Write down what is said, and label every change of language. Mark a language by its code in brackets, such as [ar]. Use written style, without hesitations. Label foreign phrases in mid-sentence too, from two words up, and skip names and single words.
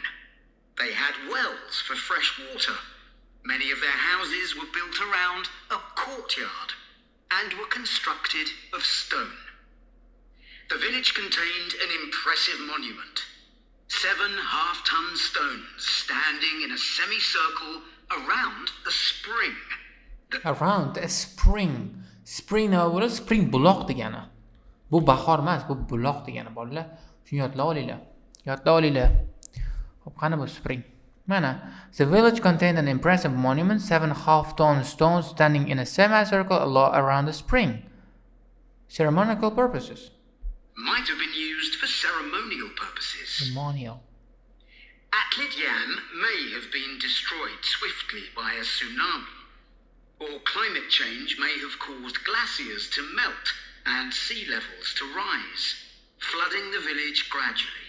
[en] They had wells for fresh water. Many of their houses were built around a courtyard and were constructed of stone. The village contained an impressive monument. 7 half-ton stones standing in a semicircle around a spring. Around a spring. [uz] Spring nima bo'ladi? Spring buloq degani. Bu bahor emas, bu buloq degani bolalar. Shuni yodlab olinglar. Yodlab olinglar. Xo'p, qani bu spring? Mana, [en] the village contained an impressive monument, 7 half-ton stones standing in a semicircle around the spring. Ceremonial purposes. Might have been used for ceremonial purposes. Ceremonial. Atlit Yam may have been destroyed swiftly by a tsunami, or climate change may have caused glaciers to melt and sea levels to rise, flooding the village gradually.